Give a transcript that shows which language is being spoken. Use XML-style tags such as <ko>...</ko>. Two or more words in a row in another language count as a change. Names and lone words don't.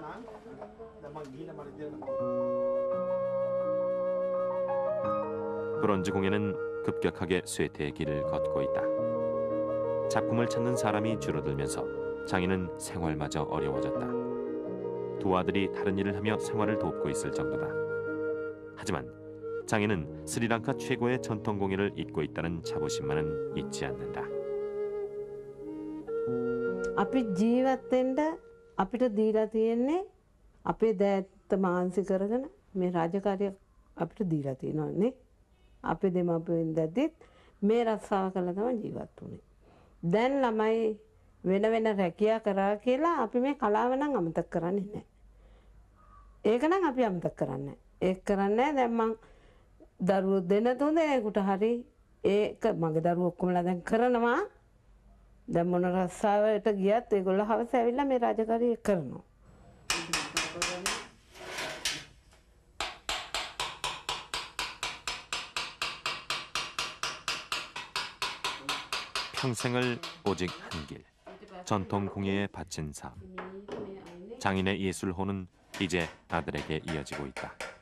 <ko>브론즈 공예는 급격하게 쇠퇴의 길을 걷고 있다. 작품을 찾는 사람이 줄어들면서 장인은 생활마저 어려워졌다. 두 아들이 다른 일을 하며 생활을 돕고 있을 정도다. 하지만 장인은 스리랑카 최고의 전통 공예를 잇고 있다는 자부심만은 잊지 않는다.</ko> <si>අපි ජීවත් වෙන්න අපිට දීලා තියෙන්නේ අපේ දෑත්ත මානසික කරගෙන මේ රාජකාරිය අපිට දීලා තියෙනවානේ. අපේ දෙමාපියන් දැද්දිත් මේ රස්සාව කළා තමයි ජීවත් වුනේ. දැන් ළමයි වෙන වෙන රැකියා කරා කියලා අපි මේ කලාව නම් අමතක කරන්නේ නැහැ. ඒක නම් අපි අමතක කරන්නේ නැහැ. ඒක කරන්නේ දැන් මං දරුවෝ දෙන තුන් දෙනෙකුට හරි ඒක මගේ දරුවෝ ඔක්කොමලා දැන් කරනවා. දැන් මොන රස්සාවට ගියත් ඒගොල්ලෝ හවස ඇවිල්ලා මේ රාජකාරිය කරනවා.</si> <ko>평생을 오직 한 길, 전통 공예에 바친 삶. 장인의 예술호는 이제 아들에게 이어지고 있다.</ko>